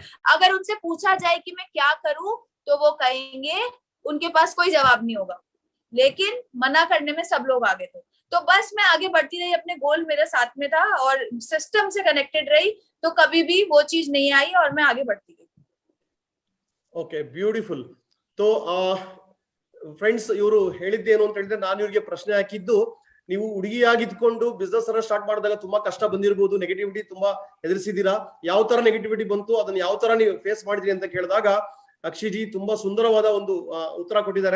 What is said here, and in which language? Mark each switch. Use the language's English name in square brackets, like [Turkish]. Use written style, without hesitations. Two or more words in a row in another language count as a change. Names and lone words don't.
[Hindi] अगर उनसे पूछा जाए कि मैं क्या करूं, तो वो कहेंगे, उनके पास कोई जवाब नहीं होगा, लेकिन मना करने में सब लोग आगे थे। तो बस मैं आगे बढ़ती रही, अपने गोल मेरे साथ में था और सिस्टम से कनेक्टेड रही, तो कभी भी वो चीज नहीं आई और मैं आगे बढ़ती गई। [English] OK, beautiful. [Kannada] तो ಫ್ರೆಂಡ್ಸ್, ಇವರು ಹೇಳಿದ್ದೇನು ಅಂತ ಹೇಳಿದ್ರೆ, ನಾನು ಇವರಿಗೆ ಪ್ರಶ್ನೆ ಹಾಕಿದ್ದು, ನೀವು ಹುಡುಗಿಯಾಗಿದ್ಕೊಂಡು ಬಿಸ್ನೆಸ್ ಅನ್ನ ಸ್ಟಾರ್ಟ್ ಮಾಡಿದಾಗ ತುಂಬಾ ಕಷ್ಟ ಬಂದಿರಬಹುದು, ನೆಗೆಟಿವಿಟಿ ತುಂಬಾ ಎದುರಿಸಿದೀರಾ, ಯಾವ ತರ ನೆಗೆಟಿವಿಟಿ ಬಂತು, ಅದನ್ನ ಯಾವ ತರ ನೀವು ಫೇಸ್ ಮಾಡಿದ್ರಿ ಅಂತ ಕೇಳಿದಾಗ ಅಕ್ಷಿಜಿ ತುಂಬಾ ಸುಂದರವಾದ ಒಂದು ಉತ್ತರ ಕೊಟ್ಟಿದ್ದಾರೆ.